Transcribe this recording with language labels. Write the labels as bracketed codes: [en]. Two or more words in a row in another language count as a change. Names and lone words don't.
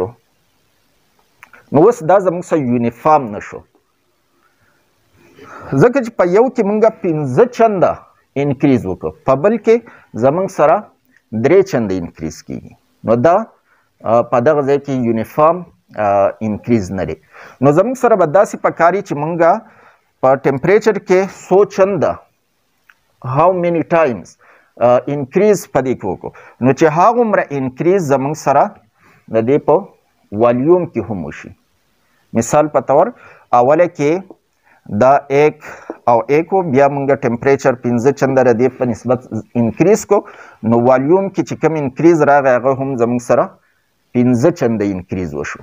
[ps] نو اوس دا زموږ سره یونیفارم نشو ځکه چې په یو کې مونږ 15 چنده انکریز وکړو، په بل کې زموږ سره 3 چنده انکریز کیږي. نو دا په دغه ځای کې [en] uniform increase [ps] نه دی. نو زموږ سره به داسې پکاري چې مونږ په ټمپریچر کې 100 چنده [en] how many times [ps] انکریز په دې کې وکړو نو چې هغومره انکریز زموږ سره د دې په والیوم کې هم وشي. مثال په طور اوله کې دا 1 او 1 بیا مونږ ټمپریچر 15 چنده د دې په نسبت انکریز کو نو والیوم کې چې کوم انکریز راغی هغه هم زموږ سره 15 چنده انکریز وشو.